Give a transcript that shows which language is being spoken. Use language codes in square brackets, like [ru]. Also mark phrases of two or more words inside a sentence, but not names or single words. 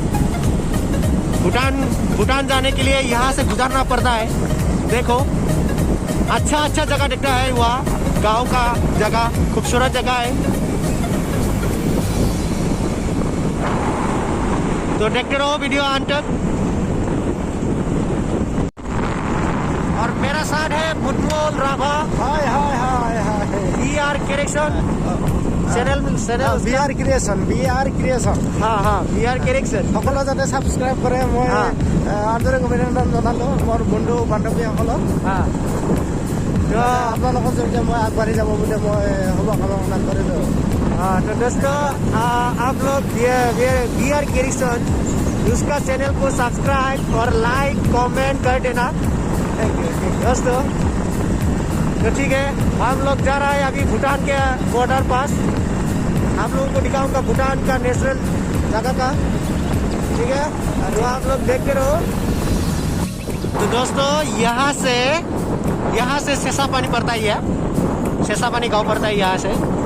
[hi] भूटान जाने के लिए यहाँ से गुजरना पड़ता है देखो अच्छा जगह दिखता है वहाँ गांव का जगह खूबसूरत जगह है तो देखते रहो वीडियो अंत तक और मेरा साथ है मुटमोल राभा हाय हाय हाय हाय BR Correction चैनल BR Creation हाँ BR Correction [as] সকলো যাতে সাবস্ক্ৰাইব কৰে মই আদৰণি অভিনন্দন জনালো মোৰ বন্ধু বান্ধৱীসকলক আপোনালোকৰ জৰিয়তে মই আগবাঢ়ি যাব বুলি মই শুভকামনা কৰিলোঁ [hi] हाँ तो दोस्तों आप लोग BR Correction उसका चैनल को सब्सक्राइब और लाइक कमेंट कर देना दोस्तों तो ठीक है हम लोग जा रहा है अभी भूटान के बॉर्डर पास आप लोगों को दिखाऊंगा भूटान का नेशनल जगह का ठीक है तो आप लोग देखते रहो तो दोस्तों यहाँ से सेसा पानी पड़ता ही है सेसा पानी गांव पड़ता है यहाँ से